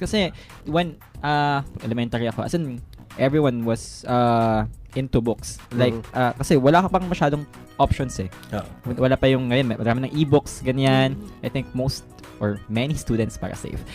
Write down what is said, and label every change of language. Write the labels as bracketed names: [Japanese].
[English] Kasi when elementary ako, as in, everyone was into books. [Filipino] Like, kasi wala ka pang masyadong options eh. Wala pa yung, ngayon, marami ng e-books, ganyan. [English] I think most or many students [Filipino] para [English] safe.